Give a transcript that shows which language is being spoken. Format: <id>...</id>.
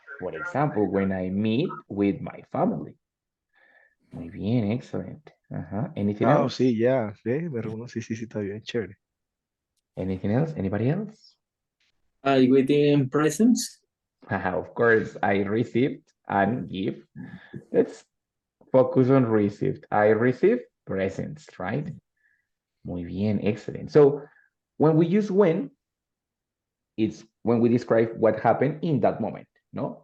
<en>For example, when I meet with my family. Muy bien, excellent. Anything Ah, else?</en> <es>sí, ya. Sí, me reúno, sí, está bien, chévere.</es> <en>Anything else? Anybody else? I waiting presents. Of course, I received and give. Let's focus on received. I received presents, right? Muy bien, excellent. So when we use when, it's when we describe what happened in that moment, no?</en>